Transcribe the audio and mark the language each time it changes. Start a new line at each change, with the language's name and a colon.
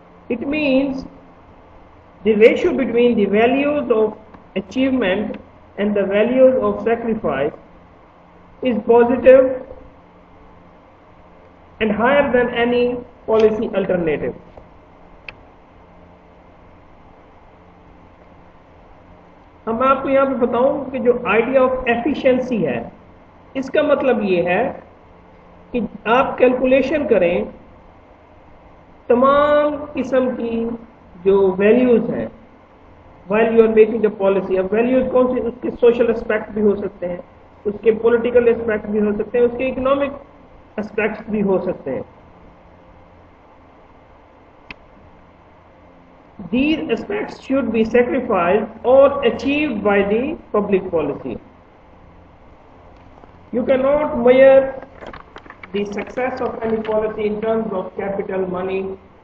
English: It means the ratio between the values of achievement and the values of sacrifice is positive and higher than any policy alternative.
Urdu: اب میں آپ کو یہاں پہ بتاؤں کہ جو آئیڈیا آف ایفیشنسی ہے, اس کا مطلب یہ ہے کہ آپ کیلکولیشن کریں تمام قسم کی جو ویلیوز ہیں
English: while you are making a policy.
Urdu: اب ویلیوز کون سی؟ اس کے سوشل اسپیکٹ بھی ہو سکتے ہیں, اس کے پولیٹیکل اسپیکٹ بھی ہو سکتے ہیں, اس کے اکنامک اسپیکٹس بھی ہو سکتے ہیں.
English: These aspects should be sacrificed or achieved by the public policy. You cannot measure the success of any policy in terms of capital, money.